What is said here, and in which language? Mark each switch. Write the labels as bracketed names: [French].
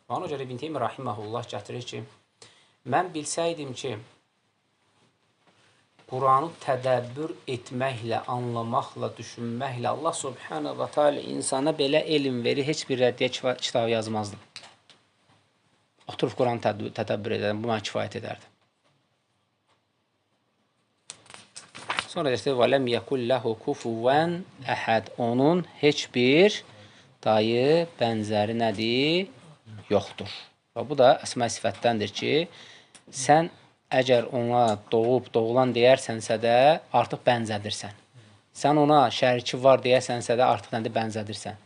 [Azerbaijani] Ona görə İbn Teymiyyə rahiməhullah gətirir ki, mən bilsəydim ki, Quranı tədəbbür etməklə, anlamaqla, düşünməklə Allah subhanahu wa ta'ala insana belə elm verir, heç bir rəddiyə kitabı yazmazdım. Oturub Quranı tədəbbür edərdim, bu mənə kifayət edərdi. Sonra deyir, [Arabic] وَلَمْ يَكُلْ لَهُ كُفُوًا أَحَدٍ. [Azerbaijani] Onun heç bir dayı, bənzəri nədir? Yoxdur. Və bu da əsma sifətdəndir ki, sən əgər ona doğulan deyərsənsə də artıq bənzədirsən. Sən ona şəriki var deyərsənsə də artıq nədir? Bənzədirsən.